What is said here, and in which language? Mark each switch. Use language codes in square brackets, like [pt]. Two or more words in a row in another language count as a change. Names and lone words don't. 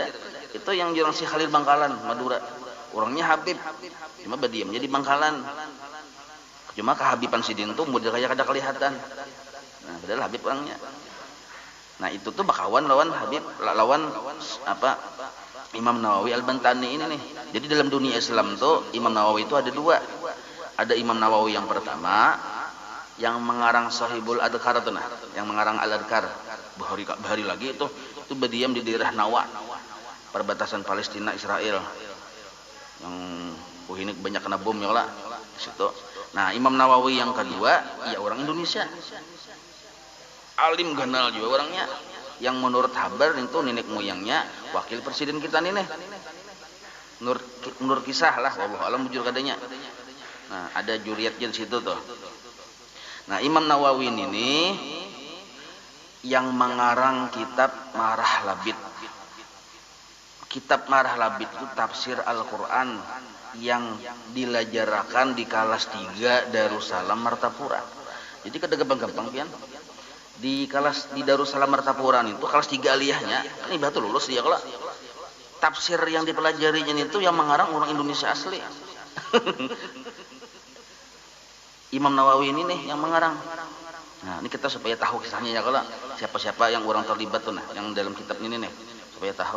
[id] Itu yang jurang si Khalil Bangkalan Madura. Orangnya Habib. [bjn] Cuma badiam jadi Bangkalan. Cuma kehabiban Sidin tuh mudah kayak kada kelihatan. [id] Nah, padahal Habib orangnya. [bjn] Nah, itu tuh bakawan lawan Habib, lawan Imam Nawawi Al-Bantani ini nih. [id] Jadi dalam dunia Islam tuh Imam Nawawi itu ada dua. Ada Imam Nawawi yang pertama yang mengarang Sahibul Adhkar tuh nah, yang mengarang Al-Adhkar. [bjn] Bahari lagi itu berdiam di daerah Nawa, perbatasan Palestina Israel. [id] Yang ini banyak kena bom ya lah di situ. Nah, Imam Nawawi yang kedua ya orang Indonesia. Alim ganal juga orangnya, yang menurut kabar itu nenek moyangnya wakil presiden kita nih. Menurut kisah lah, [ar] wallahu alam [bjn] bujur kadanya. [id] Nah, ada juriatnya di situ tuh. Nah, Imam Nawawi ini yang mengarang kitab Marah Labid. Kitab Marah Labid itu tafsir Al-Qur'an yang dilajarakan di kelas 3 Darussalam Martapura. [bjn] Jadi kada gampang-gampang pian. [id] Di Darussalam Martapura itu kelas 3 aliyahnya, kan ibarat lulus dia kalau tafsir yang dipelajarinya itu yang mengarang orang Indonesia asli. Imam Nawawi ini nih yang mengarang. Nah, ini kita supaya tahu kisahnya ya kalau siapa-siapa yang orang terlibat tuh nah, yang dalam kitab ini nih supaya tahu.